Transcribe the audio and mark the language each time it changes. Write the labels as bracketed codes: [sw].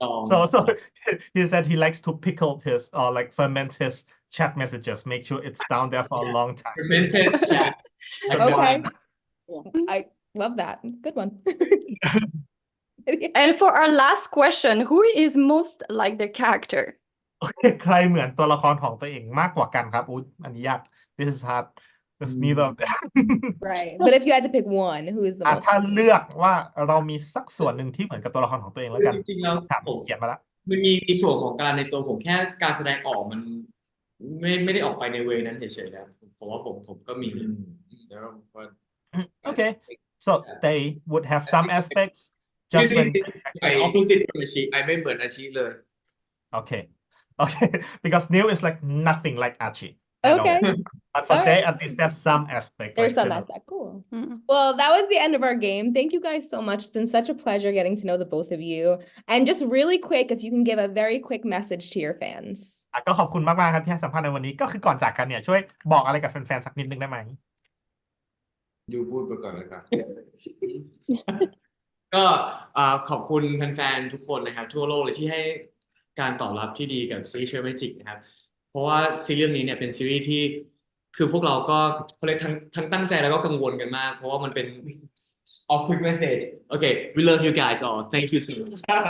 [en] So he said he likes to pickle his or like ferment his chat messages, make sure it's down there for a long time. fermented chat. Like Okay. wine. I love that. Good one. and for our last question, who is most like the character? [th] ใครเหมือนตัวละครของตัวเองมากกว่ากันครับอุ๊ยอันนี้ยาก [en] This is hard. There's neither of them. Right. But if you had to pick one, who is the most? [th] ถ้าเลือกว่าเรามีสักส่วนหนึ่งที่เหมือนกับตัวละครของตัวเองแล้วกัน จริงๆแล้ว ถาม ผม เขียนมาแล้ว มันมีส่วนของการในตัวผมแค่การแสดงออกมันไม่ได้ออกไปในเวนั้นเฉยๆนะผมว่าผมก็มี เดี๋ยวก่อน [en] Okay, so they would have some aspects just when [th] ไอ้ opposite ของอาชี ไอไม่เหมือนอาชีเลย [en] okay because Neil is like nothing like Archie at all. Okay. But for All Day right. at least there's some aspect There's like some similar. aspect. Cool. Mm. Well, that was the end of our game. Thank you guys so much. It's been such a pleasure getting to know the both of you. And just really quick, if you can give a very quick message to your fans. [th] ก็ขอบคุณมากๆครับที่ให้สัมภาษณ์ในวันนี้ก็คือก่อนจากกันเนี่ยช่วยบอกอะไรกับแฟนๆสักนิดนึงได้ไหม ยูพูดไปก่อนเลยครับ ก็ขอบคุณแฟนๆทุกคนนะครับทั่วโลกเลยที่ให้การตอบรับที่ดีกับซีรีส์ Cherry Magic นะครับเพราะว่าซีรีส์เรื่องนี้เนี่ยเป็นซีรีส์ที่คือพวกเราก็เขาเลยทั้งตั้งใจแล้วก็กังวลกันมากเพราะว่ามันเป็น [en] all quick message okay we love you guys all thank you so much